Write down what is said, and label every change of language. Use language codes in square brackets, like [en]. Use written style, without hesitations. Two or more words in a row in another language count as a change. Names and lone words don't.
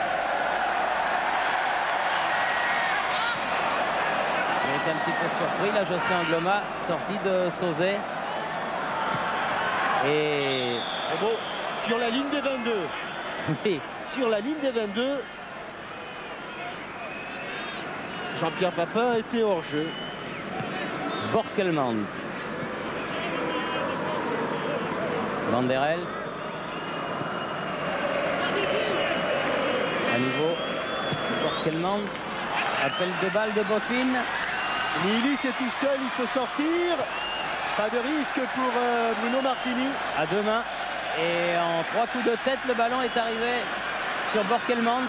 [fr] Il est un petit peu surpris, là, Josselin Angloma, sorti de Sauzet. Et bon, sur la ligne des 22. oui. Sur la ligne des 22, Jean-Pierre Papin était hors jeu. Borkelmans. Van der Elst. À nouveau, Borkelmans. Appel de balle de Boffin. Milis est tout seul, il faut sortir. Pas de risque pour Bruno Martini. À deux mains. Et en 3 coups de tête, le ballon est arrivé sur Borkelmans.